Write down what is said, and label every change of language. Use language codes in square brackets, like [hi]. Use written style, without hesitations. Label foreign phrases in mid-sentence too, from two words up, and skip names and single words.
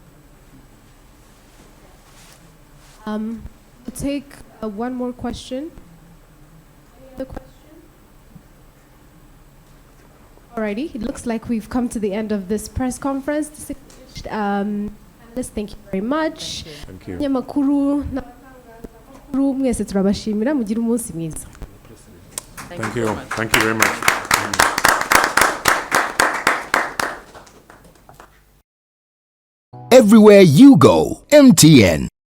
[en] We'll take one more question. Any other question? Alrighty, it looks like we've come to the end of this press conference. Thank you very much. Thank you. [rw] Nyamakuru mwese turabashimira, mugire umunsi mwiza. [en] Thank you. Thank you very much. Everywhere you go, MTN.